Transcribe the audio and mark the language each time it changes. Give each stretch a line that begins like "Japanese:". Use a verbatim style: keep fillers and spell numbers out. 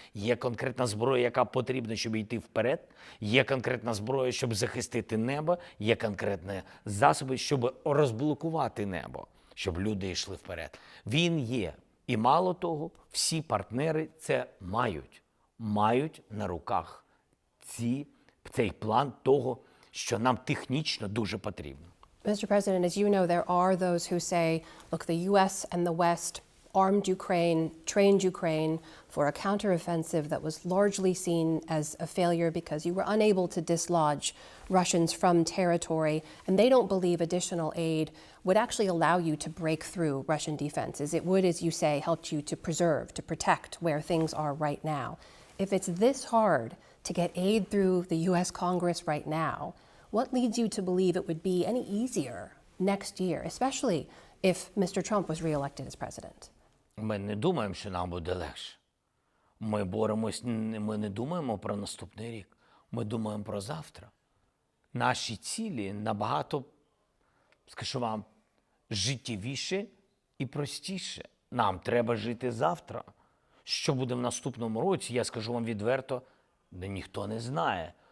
Ukrainian: Є конкретна зброя, яка потрібна, щоб йти вперед, є конкретна зброя, щоб захистити небо, є конкретні засоби, щоб розблокувати небо, щоб люди йшли вперед. Він є. І мало того, всі партнери це мають. Мають на руках ці, цей план того, що нам технічно дуже потрібно.
English: Mister President, as you know, there are those who say, look, the U S and the West armed Ukraine, trained Ukraine for a counteroffensive that was largely seen as a failure because you were unable to dislodge Russians from territory, and they don't believe additional aid would actually allow you to break through Russian defenses. It would, as you say, help you to preserve, to protect where things are right now. If it's this hard to get aid through the U S Congress right now, what leads you to believe it would be any easier next year, especially if Mister Trump was reelected as president?
Ukrainian: Ми не думаємо, що нам буде легше. Ми боремось, ми не думаємо про наступний рік. Ми думаємо про завтра. Наші цілі набагато, скажу вам, життєвіше і простіше. Нам треба жити завтра. Що буде в наступному році, я скажу вам відверто, да ніхто не знає.